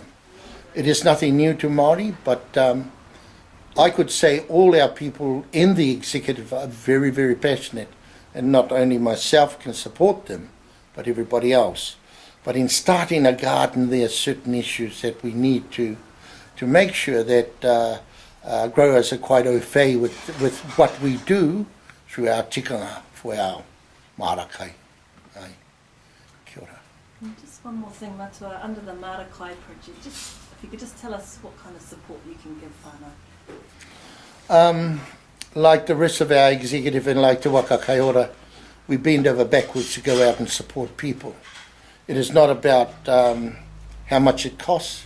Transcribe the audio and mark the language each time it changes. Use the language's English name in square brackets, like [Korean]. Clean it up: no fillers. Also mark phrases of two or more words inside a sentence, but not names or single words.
[English] It is nothing new to Māori, but I could say all our people in the executive are very, very passionate, and not only myself can support them, but everybody else. But in starting a garden, there are certain issues that we need to make sure that growers are quite au fait with what we do through our tikanga for our marakai. [Māori] Kia ora. [English] And just one more thing, Matua, under the Marakai project, just if you could just tell us what kind of support you can give whānau. Like the rest of our executive and like Te Waka Kaiora, we bend over backwards to go out and support people. It is not about how much it costs.